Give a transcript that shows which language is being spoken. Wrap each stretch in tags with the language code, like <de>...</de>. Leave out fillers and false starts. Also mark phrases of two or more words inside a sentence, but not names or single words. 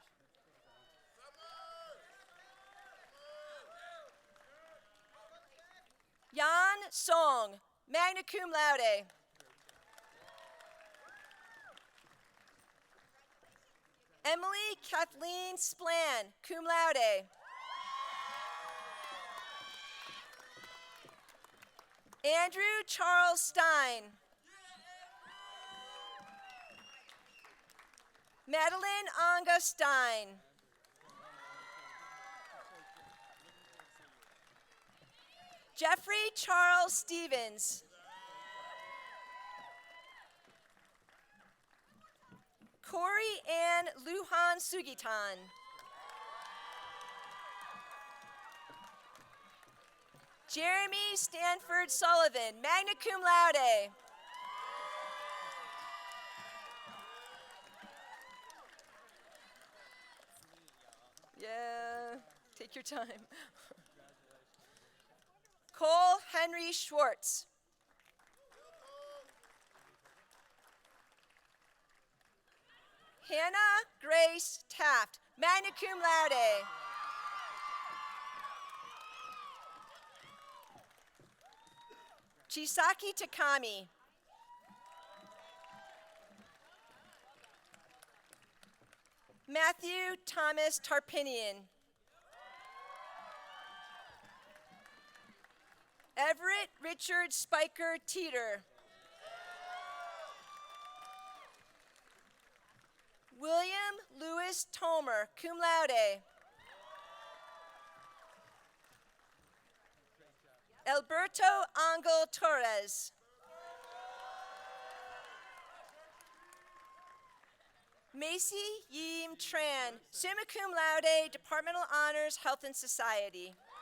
<en>Yan Song,</en> <la>magna cum laude.</la> <en>Emily Kathleen Splan,</en> <la>cum laude.</la> <en>Andrew Charles Stein. Madeline Anga Stein. Jeffrey Charles Stevens. Corey Ann Lujan Sugitan. Jeremy Stanford Sullivan,</en> <la>magna cum laude.</la> <en>Yeah, take your time. Cole Henry Schwartz. Hannah Grace Taft,</en> <la>magna cum laude.</la> <en>Chisaki Takami. Matthew Thomas Tarpinian. Everett Richard Spiker Teeter. William Lewis Tomer,</en> <la>cum laude.</la> <en>Alberto Angel Torres. Macy Yim Tran,</en> <la>summa cum laude,</la> <en>Departmental Honors, Health and Society.</en>